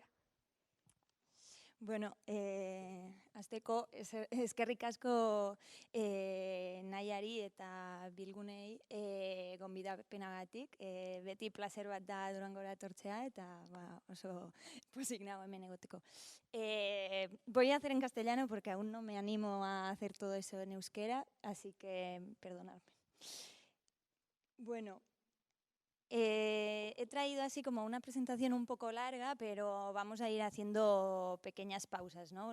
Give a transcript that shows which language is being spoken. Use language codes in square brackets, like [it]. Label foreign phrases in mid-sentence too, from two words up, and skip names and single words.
[eu] Bueno, azteko eskerrik asko nahiari eta bilgunei gonbidapenagatik. Beti placer bat da Durangora etortzea eta oso pozik nago hemen egoteko. [es] Voy a hacer en castellano porque aún no me animo a hacer todo eso en euskera, así que perdonadme. Bueno, he traído así como una presentación un poco larga, pero vamos a ir haciendo pequeñas pausas, ¿no?